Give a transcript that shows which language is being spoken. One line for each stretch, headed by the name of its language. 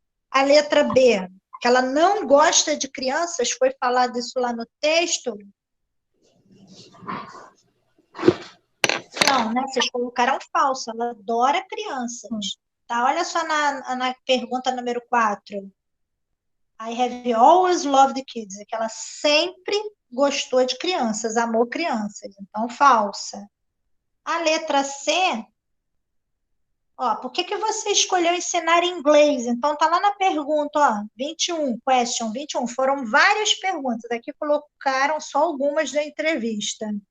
Portuguese: A letra B, que ela não gosta de crianças, foi falado isso lá no texto? Não, né? Vocês colocaram falso, ela adora crianças. Tá? Olha só na pergunta número 4.
English: I have always loved kids.
Portuguese: É que ela sempre gostou de crianças, amou crianças. Então, falsa. A letra C, ó, por que você escolheu ensinar inglês? Então, tá lá na pergunta, ó, 21, question 21. Foram várias perguntas. Aqui colocaram só algumas da entrevista.